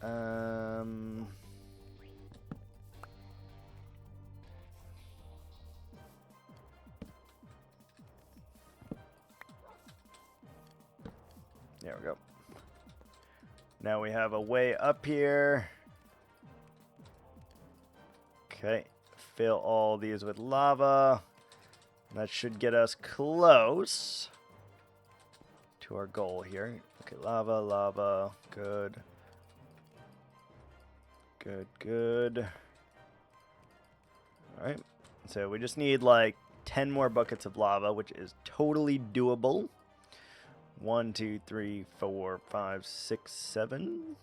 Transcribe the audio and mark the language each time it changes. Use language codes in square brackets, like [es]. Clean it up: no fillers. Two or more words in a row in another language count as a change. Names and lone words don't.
[en] There we go. Now we have a way up here. Okay, fill all these with lava. That should get us close to our goal here. Okay, lava, lava, good. Good, good. Alright, so we just need like 10 more buckets of lava, which is totally doable. 1, 2, 3, 4, 5, 6, 7.